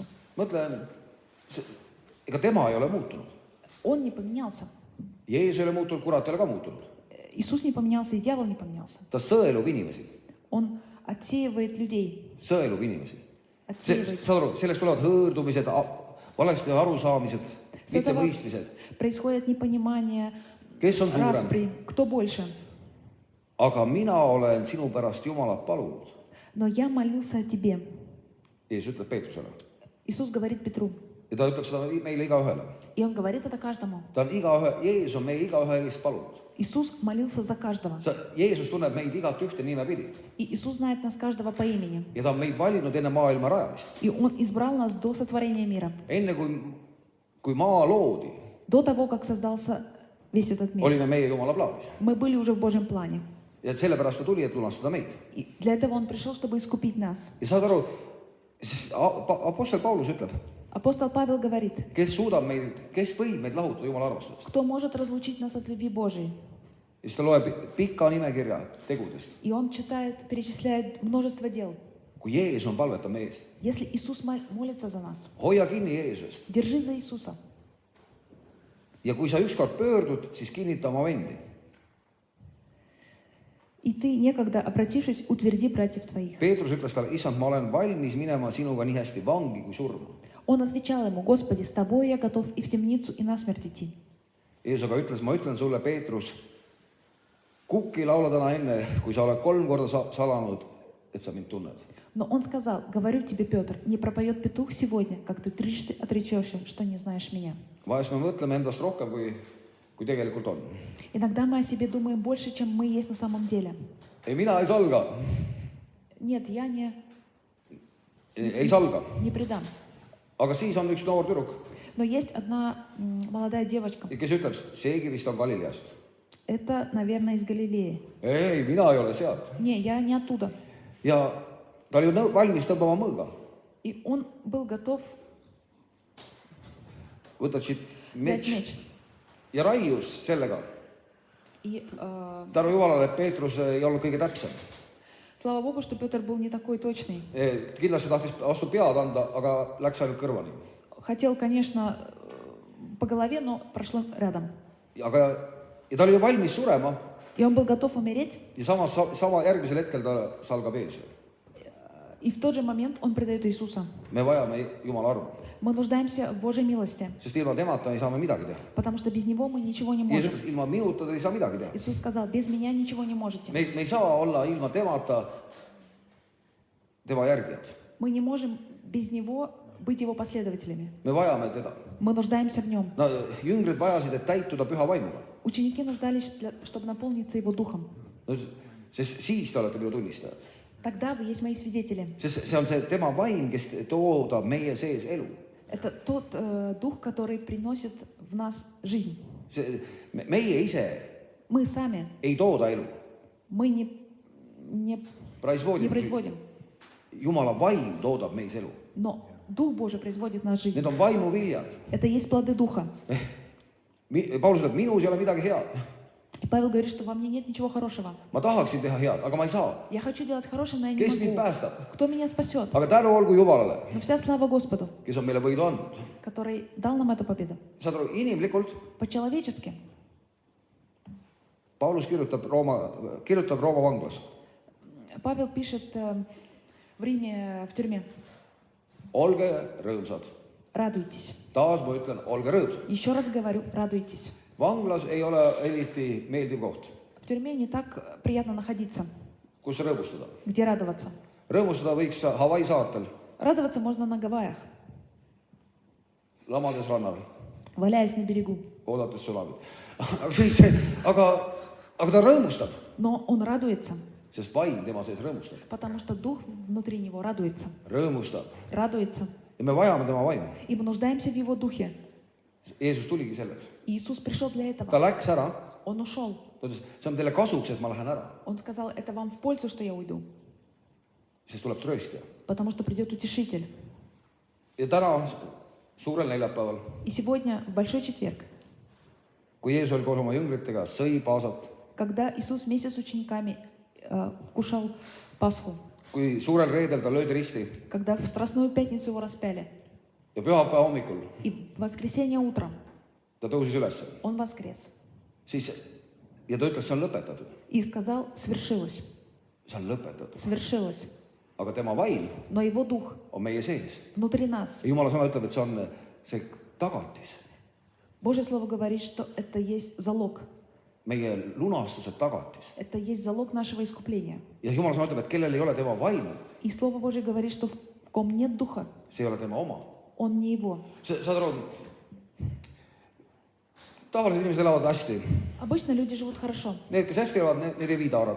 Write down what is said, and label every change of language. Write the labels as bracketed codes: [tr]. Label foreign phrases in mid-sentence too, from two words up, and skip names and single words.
[et] Mõtle, ega tema ei ole muutunud. [ru] Он не поменялся. [et] Jeesus ei ole muutunud, kurat ei ole ka muutunud. [ru] Иисус не поменялся, и дьявол не поменялся. [et] Ta sõelub inimesi. [ru] Он отсеивает людей. [et] Sõelub inimesi. [ru] Отсеивает. [et] Saad aru, sellest tulevad hõõrdumised, valesti arusaamised, mitte mõistmised. [ru] Происходит непонимание, [et] Kes on suurem? [ru] распри. Кто больше? [et] Aga mina olen sinu pärast Jumalat palunud. [ru] Но я молился о тебе. [et] Jeesus ütleb Peetrusele. [ru] Иисус говорит Петру. [et] Ja ta ütleb seda meile igaühele. [ru] И он говорит это каждому. [et] Ta on Jeesus on meie igaühe eest palunud. [ru] Иисус молился за каждого. [et] Jeesus tunneb meid igat ühte nimepidi. [ru] И Иисус знает нас каждого по имени. [et] Ja ta on meid valinud enne maailma rajamist. [ru] И Он избрал нас до сотворения мира. [et] Enne kui maa loodi, [ru] До того, как создался весь этот мир. [et] olime meie Jumala plaanis. [ru] Мы были уже в Божьем плане. [et] Ja sellepärast ta tuli, et lunastada meid. [ru] И для этого Он пришел, чтобы искупить нас. [et] Ja saad aru, sest apostel Paulus ütleb, [ru] Апостол Павел говорит: [et] kes võib meid lahutada Jumala armastusest. [ru] кто может разлучить нас от любви Божией? [et] Ja siis ta loeb pika nimekirja tegudest. [ru] И он перечисляет множество дел. [et] Kui Jeesus on palvetab meie eest. [ru] Если Иисус молится за нас, [et] Hoia kinni Jeesusest. [ru] держи за Иисуса. [et] Ja kui sa ükskord pöördud, siis kinnita oma vendi. [ru] И ты, некогда обратившись, утверди братьев твоих. [et] Peetrus ütles talle, issand, ma olen valmis minema sinuga nii hästi vangi kui surma. [ru] Он отвечал ему: Господи, с тобой я готов и в темницу, и насмерть идти. [et] Jeesus aga ütles, ma ütlen sulle, Peetrus, kukki laula täna enne, kui sa oled 3 korda salanud, et sa mind tunned. [ru] Но он сказал: говорю тебе, Петр, не пропоет петух сегодня, как ты 3 отречешься, что не знаешь меня. [et] Vahest me mõtleme endast rohkem, kui tegelikult on. [ru] Иногда мы о себе думаем больше, чем мы есть на самом деле. [et] Ei, mina ei salga. [ru] Нет, я [et] Ei salga. [ru] не предам. [et] Aga siis on üks noor tüdruk, [ru] Но есть одна молодая девочка. [et] kes ütleb, seegi vist on Galileast. [ru] Это, наверное, из Галилеи. [et] Ei, mina ei ole sealt. [ru] Не, я не оттуда. [et] Ja ta oli valmis tõmbama mõõga. [ru] И он был готов [et] Võtad siit [ru] взять [et] mets [ru] меч. [et] ja raius sellega. [ru] И [et] Tänu Jumalale, et Peetrus ei olnud kõige täpsem. [ru] слава Богу, что Петр был не такой точный. [et] Kindlasti tahtis vastu pead anda, aga läks ainult kõrvani. [ru] Хотел, конечно, по голове, но прошло рядом. [et] Ja ta oli ju valmis surema [ru] И он был готов умереть. [et] ja sama järgmisel hetkel ta salgab ees. [ru] И в тот же момент он предает Иисуса. [et] me vajame Jumala armu, [ru] Мы нуждаемся в Божьей милости, [et] sest ilma temata ei saa me midagi teha. [ru] потому что без Него мы ничего не [et] Jeesus [ru] можем. [et] ütles, ilma minuta te ei saa midagi teha. [ru] Иисус сказал, без меня ничего не можете. [et] me ei saa olla ilma temata tema järgijad. [ru] Мы не можем без Него быть Его последователями. [et] me vajame teda. [ru] Мы нуждаемся в Нем. [et] no jüngrid vajasid, et täituda püha vaimuga. [ru] Ученики нуждались, чтобы наполниться Его Духом. [et] no sest siis te olete minu tunnistajad. [ru] Тогда вы есть мои свидетели. [et] Sest see on see tema vaim, kes toodab meie sees elu. [ru] Это тот Дух, который приносит в нас жизнь. [et] meie ise [ru] Мы сами, [et] ei tooda elu. [ru] мы не производим. [et] Jumala vaim toodab meis elu. [ru] Но Дух Божий производит в нас жизнь. [et] Need on vaimuviljad. [ru] Это есть плоды Духа. [et] Paulus ütleb, minus ei ole midagi head. [ru] И Павел говорит, что во мне нет ничего хорошего. [et] ma tahaksin teha head, aga ma ei saa. [ru] Я хочу делать хорошее, но я не [et] kes mind [ru] могу. [et] päästab? [ru] Кто меня спасет? [et] aga tänu olgu Jumalale, [ru] Но вся слава Господу, [et] kes on meile võidu andnud. [ru] который дал нам эту победу. [et] saad aru, inimlikult [ru] По-человечески. [et] Paulus kirjutab Rooma vanglas. [ru] Павел пишет в Риме, в тюрьме. [et] olge rõõmsad. [ru] Радуйтесь. [et] taas ma ütlen, olge rõõmsad. [ru] Еще раз говорю, радуйтесь. [et] vanglas ei ole eriti meeldiv koht, [ru] В тюрьме не так приятно находиться. [et] kus rõõmustada. [ru] Где радоваться? [et] rõõmustada võiks Hawaii saartel, [ru] Радоваться можно на Гавайях, [et] lamades rannal, [ru] валяясь на берегу. [et] oodates tsunamit. aga ta rõõmustab, [ru] Но он радуется, [et] sest vaim tema sees rõõmustab. [ru] потому что Дух внутри него радуется. [et] rõõmustab [ru] Радуется. [et] ja me vajame tema vaimu. [ru] И мы нуждаемся в Его Духе. [et] Jeesus tuligi selleks. [ru] Иисус пришел для [et] ta [ru] этого. [et] läks ära, [ru] Он ушел. [et] ta ütles, see on teile kasuks, et ma lähen ära, [ru] Он сказал, это вам в пользу, что я уйду, [et] sest tuleb trööstja. [ru] потому что придет Утешитель. [et] ja täna suurel neljapäeval, [ru] И сегодня, в Большой четверг, [et] kui Jeesus oli koos oma jüngritega, sõi paasat, [ru] когда Иисус вместе с учениками вкушал Пасху, [et] kui suurel reedel ta löödi risti [ru] когда в Страстную Пятницу его распяли, [et] ja pühapäeva hommikul [ru] и в воскресенье утром [et] ta tõusis üles, [ru] он воскрес [et] siis ja ta ütles, see on lõpetatud. [ru] и сказал, свершилось, [et] see on lõpetatud. [ru] свершилось. [et] aga tema vaim [ru] Но Его Дух [et] on meie sees. [ru] внутри нас. [et] ja Jumala sõna ütleb, et see on see tagatis, [ru] Божье Слово говорит, что это есть залог. [et] meie lunastuse tagatis. [ru] Это есть залог нашего искупления. [et] ja Jumala sõna ütleb, et kellel ei ole tema vaimu, [ru] И Слово Божье говорит, что в ком нет Духа, [et] see ei ole tema oma. [ru] он не Его. [et] saad aru, tavalised inimesed elavad hästi. [ru] Обычно люди живут хорошо. [et] Need, kes hästi elavad, need ei vii taarat.